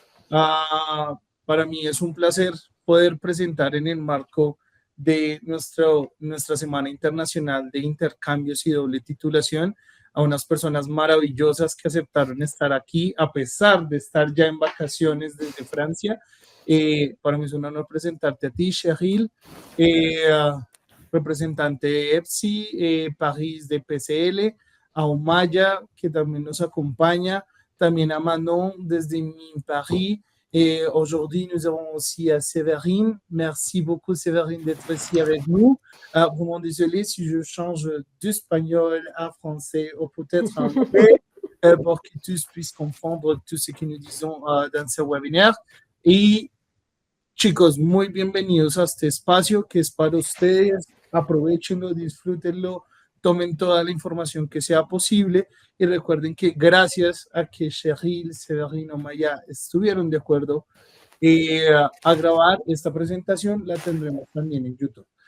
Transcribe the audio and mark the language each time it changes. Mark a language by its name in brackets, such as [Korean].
[Spanish] Para mí es un placer poder presentar en el marco de nuestra Semana Internacional de Intercambios y Doble Titulación a unas personas maravillosas que aceptaron estar aquí a pesar de estar ya en vacaciones desde Francia. Para mí es un honor presentarte a ti, Cheryl, representante de EPSI, París de PSL, a Omaya, que también nos acompaña, también a Manon desde Paris. [French] Aujourd'hui, nous avons aussi Séverine. Merci beaucoup, Séverine, d'être ici avec nous. Vraiment désolé si je change d'espagnol à français ou peut-être à anglais pour que tous puissent comprendre tout ce que nous disons dans ce webinaire. [Spanish] Y chicos, muy bienvenidos a este espacio que es para ustedes. Aprovechenlo, disfrútenlo, tomen toda la información que sea posible y recuerden que gracias a que Cheryl, Severino y Maya estuvieron de acuerdo a grabar esta presentación, la tendremos también en YouTube.